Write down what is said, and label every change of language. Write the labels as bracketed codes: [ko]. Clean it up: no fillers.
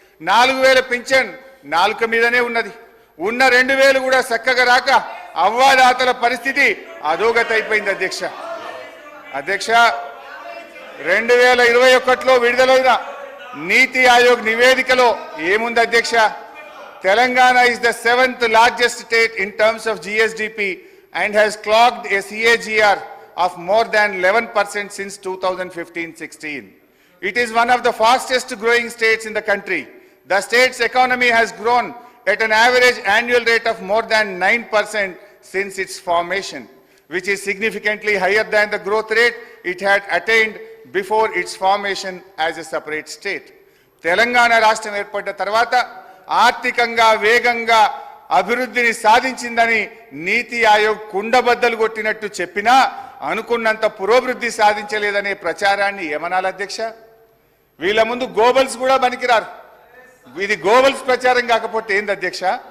[te] 4000 pension నాలుక మీదనే ఉన్నది. ఉన్న 2000 కూడా చక్కగా రాక అవ్వాదాతల పరిస్థితి అధోగతైపోయింది అధ్యక్ష. అధ్యక్ష 2021లో విడుదలైన నీతి ఆయోగ్ నివేదికలో ఏముంది అధ్యక్ష? [en] Telangana is the 7th largest state in terms of GSDP and has clocked a CAGR of more than 11% since 2015-16. It is one of the fastest growing states in the country. The state's economy has grown at an average annual rate of more than 9% since its formation, which is significantly higher than the growth rate it had attained before its formation as a separate state. [te] Telangana రాష్ట్రం ఏర్పడ్డ తర్వాత ఆర్థికంగా వేగంగా అభివృద్ధిని సాధించిందని నీతి ఆయోగ్ కుండబద్దలు కొట్టినట్టు చెప్పినా అనుకున్నంత పురోభివృద్ధి సాధించలేదనే ప్రచారాన్ని ఏమనాలి అధ్యక్ష? వీళ్ళ ముందు గోబల్స్ కూడా పనికిరారు. ఇది గోబల్స్ ప్రచారం కాకపోతే ఏంది అధ్యక్ష?